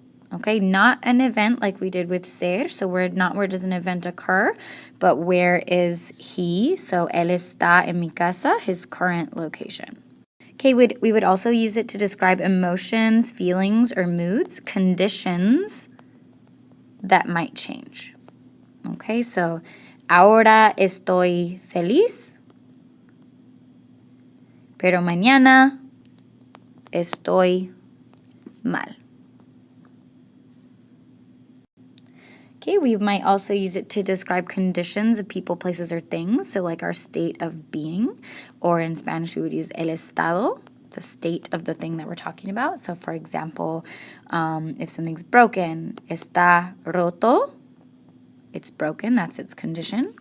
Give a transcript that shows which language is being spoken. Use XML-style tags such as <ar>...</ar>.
<en>Okay, not an event like we did with ser, so where does an event occur, but where is he?</en> <es>So él está en mi casa,</es> <en>his current location. Okay, we would also use it to describe emotions, feelings, or moods, conditions that might change.</en> <es>Okay, so ahora estoy feliz, pero mañana estoy mal.</es> <en>Okay, we might also use it to describe conditions of people, places, or things. So like our state of being, or in Spanish we would use el estado, the state of the thing that we're talking about. So for example, if something's broken,</en> <es>está roto,</es> <en>it's broken, that's its condition.</en>